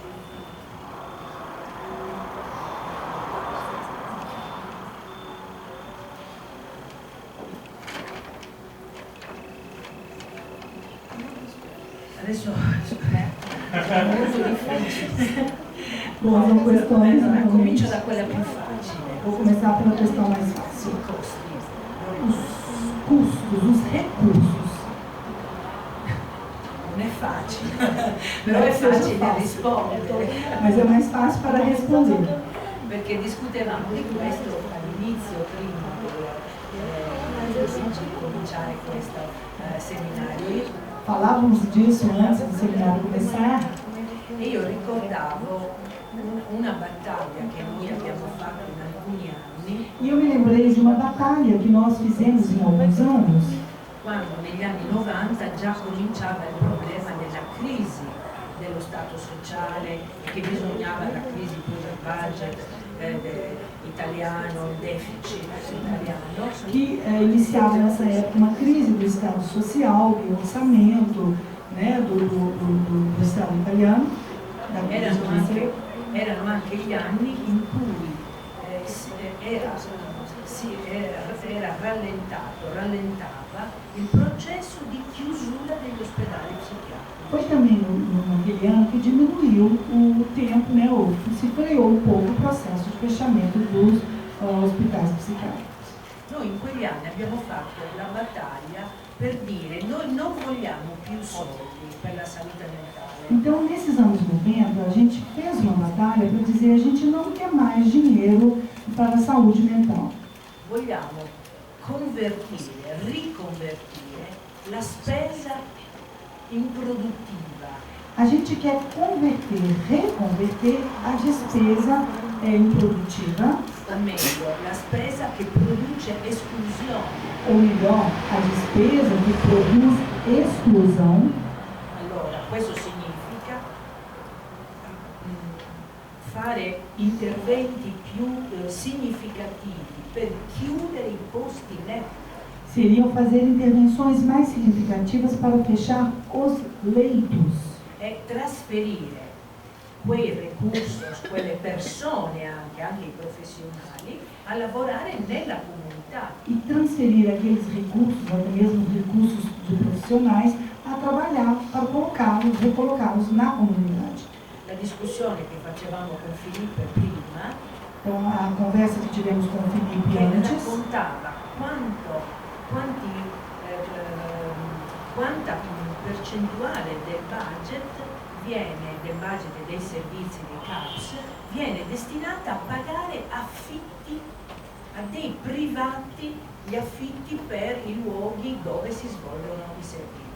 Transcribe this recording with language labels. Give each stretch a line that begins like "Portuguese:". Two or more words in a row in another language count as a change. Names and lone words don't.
Italian: Adesso
Portuguese: Bom, são questões.
Italian: Comincio da quella più facile.
Portuguese: Vou começar pela questão mais fácil. Os custos, os recursos.
Italian: Non è facile, però è facile rispondere.
Portuguese: Mas é mais fácil para responder.
Italian: Perché discutevamo di questo all'inizio, prima di cominciare questo seminario.
Portuguese: Falávamos disso antes do seminário começar.
Italian: E io ricordavo una battaglia che noi abbiamo fatto in alcuni anni.
Portuguese: E eu me lembrei de uma batalha que nós fizemos em alguns anos.
Italian: Quando negli anni 90 già cominciava il problema della crisi dello Stato sociale, che bisognava la crisi più selvaggia italiano, il deficit italiano.
Portuguese: Que iniciava nessa época uma crise do Estado social, do orçamento, né, do Estado italiano.
Italian: Erano anche gli anni in cui rallentava il processo di chiusura degli ospedali psiquiatrici.
Portuguese: Foi também naquele ano que diminuiu o tempo, né, ou se freou um pouco o processo de fechamento dos hospitais psiquiátricos.
Italian: Noi in quegli anni abbiamo fatto la battaglia per dire noi non vogliamo più soldi per la salute mentale.
Portuguese: Então, nesses anos 90, a gente fez uma batalha para dizer a gente não quer mais dinheiro para a saúde mental.
Italian: Vogliamo riconvertire la spesa improduttiva.
Portuguese: A gente quer reconverter a despesa improdutiva,
Italian: O meglio, la spesa che produce esclusione.
Portuguese: ou melhor, a despesa que produz exclusão.
Italian: Allora, questo significa fare interventi più significativi per chiudere i posti letto.
Portuguese: Seriam fazer intervenções mais significativas para fechar os leitos
Italian: E trasferire quei recursos, quelle persone anche i professionali, a lavorare nella comunità.
Portuguese: e transferir aqueles recursos, até mesmo recursos de profissionais, a trabalhar para recolocá-los na comunidade.
Italian: La discussione che facevamo con Filippo prima,
Portuguese: Então, a conversa que tivemos com o Felipe
Italian: che
Portuguese: antes,
Italian: raccontava quanta percentuale del budget e dei servizi dei CAPS viene destinata a pagare affitti a dei privati, gli affitti per i luoghi dove si svolgono i servizi.